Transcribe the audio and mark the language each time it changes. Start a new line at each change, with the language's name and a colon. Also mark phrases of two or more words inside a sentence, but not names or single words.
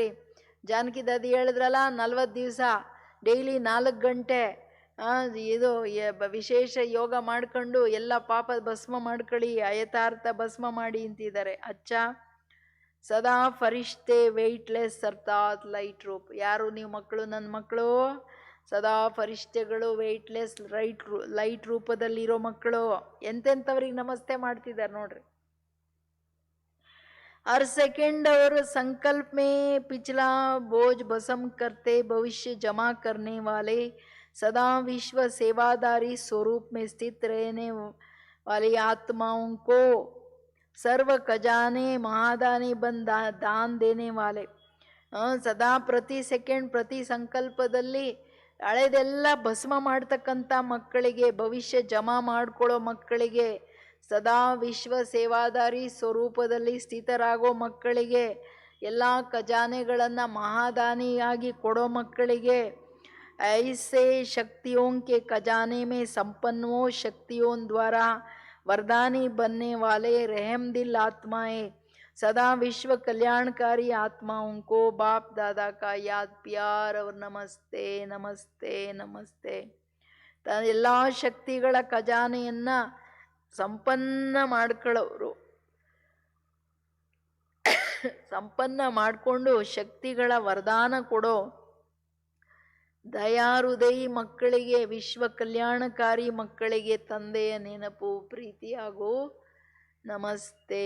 Kannada: ಜಾನಕಿ ದಾದಿ ಹೇಳಿದ್ರಲ್ಲ, 40 ದಿವಸ ಡೈಲಿ 4 ಗಂಟೆ ಇದು ವಿಶೇಷ ಯೋಗ ಮಾಡ್ಕೊಂಡು ಎಲ್ಲ ಪಾಪ ಭಸ್ಮ ಮಾಡ್ಕೊಳ್ಳಿ, ಅಯಥಾರ್ಥ ಭಸ್ಮ ಮಾಡಿ ಅಂತಿದ್ದಾರೆ.
Hindi: अच्छा सदा फरिश्ते वेटलेस अर्थात लाइट रूप.
Kannada: ಯಾರು ನೀವು ಮಕ್ಕಳು? ನನ್ನ ಮಕ್ಕಳು ಸದಾ ಫರಿಷ್ಠೆಗಳು,
English: weightless light
Kannada: ರೂಪದಲ್ಲಿರೋ ಮಕ್ಕಳು. ಎಂತೆಂಥವ್ರಿಗೆ ನಮಸ್ತೆ ಮಾಡ್ತಿದ್ದಾರೆ ನೋಡ್ರಿ.
Hindi: हर सेकंड और संकल्प में पिछला बोझ भस्म करते भविष्य जमा करने वाले सदा विश्व सेवादारी स्वरूप में स्थित रहने वाली आत्माओं को सर्व खजाने महादानी बन दान देने वाले.
Kannada: ಸದಾ ಪ್ರತಿ ಸೆಕೆಂಡ್ ಪ್ರತಿ ಸಂಕಲ್ಪದಲ್ಲಿ ಹಳೆದೆಲ್ಲ ಭಸ್ಮ ಮಾಡ್ತಕ್ಕಂಥ ಮಕ್ಕಳಿಗೆ, ಭವಿಷ್ಯ ಜಮಾ ಮಾಡ್ಕೊಳ್ಳೋ ಮಕ್ಕಳಿಗೆ, ಸದಾ ವಿಶ್ವ ಸೇವಾದಾರಿ ಸ್ವರೂಪದಲ್ಲಿ ಸ್ಥಿತರಾಗೋ ಮಕ್ಕಳಿಗೆ, ಎಲ್ಲ ಖಜಾನೆಗಳನ್ನು ಮಹಾದಾನಿಯಾಗಿ ಕೊಡೋ ಮಕ್ಕಳಿಗೆ,
Hindi: ऐसे शक्तियों के खजाने में सम्पन्न शक्तियों द्वारा वरदानी बनने वाले रहम दिल आत्माएं, सदा विश्व कल्याणकारी आत्माओं को बाप दादा का याद प्यार और नमस्ते नमस्ते नमस्ते.
Kannada: ಎಲ್ಲ ಶಕ್ತಿಗಳ ಖಜಾನೆಯನ್ನ ಸಂಪನ್ನ ಮಾಡ್ಕೊಳ್ಳೋರು, ಸಂಪನ್ನ ಮಾಡಿಕೊಂಡು ಶಕ್ತಿಗಳ ವರದಾನ ಕೊಡೋ ದಯಾಹೃದಯಿ ಮಕ್ಕಳಿಗೆ, ವಿಶ್ವ ಕಲ್ಯಾಣಕಾರಿ ಮಕ್ಕಳಿಗೆ ತಂದೆಯ ನೆನಪು ಪ್ರೀತಿ ಹಾಗೂ ನಮಸ್ತೆ.